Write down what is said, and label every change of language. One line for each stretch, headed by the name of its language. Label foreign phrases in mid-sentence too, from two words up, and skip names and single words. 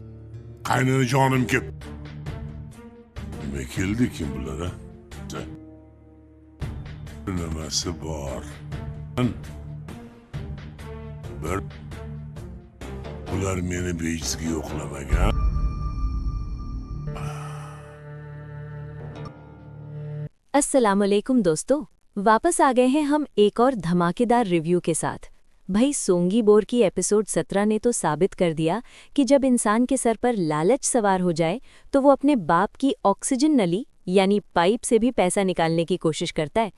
Uzbek: Qaynanajonim kelib. Nima keldi kim bular, ha? Nimasi bor? Bir bular meni bejizga yo'qlamagan.
Arabic: السلام عليكم
Hindi: दोस्तों, वापस आ गए हैं हम एक और धमाकेदार रिव्यू के साथ। भाई सोंगी बोर की एपिसोड 17 ने तो साबित कर दिया कि जब इंसान के सर पर लालच सवार हो जाए तो वो अपने बाप की ऑक्सीजन नली यानी पाइप से भी पैसा निकालने की कोशिश करता है।